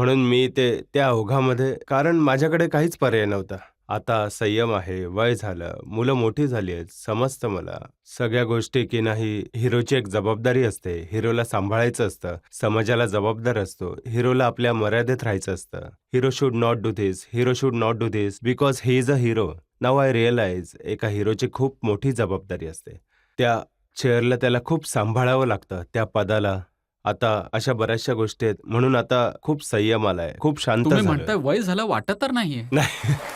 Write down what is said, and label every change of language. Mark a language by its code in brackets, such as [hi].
[mr] म्हणून मी त्या ओघामध्ये, कारण माझ्याकडे काहीच पर्याय नव्हता. आता संयम आहे, वय झालं, मुलं मोठी झाली आहेत, समजतं मला सगळ्या गोष्टी की नाही. हिरोची एक जबाबदारी असते, हिरोला सांभाळायचं असतं, समाजाला जबाबदार असतो, हिरोला आपल्या मर्यादेत राहायचं असतं. [en] Hero should not do this, hero should not do this because he is a hero. [mr] Now [en] I realise [mr] एका हिरोची खूप मोठी जबाबदारी असते. त्या चेअरला त्याला खूप सांभाळावं लागतं, त्या पदाला. आता अशा बऱ्याचशा गोष्टी आहेत, म्हणून आता खूप संयम आलाय, खूप शांत तुम्ही झालोय. म्हणताय वय झालं, वाटत तर नाहीये. नाही.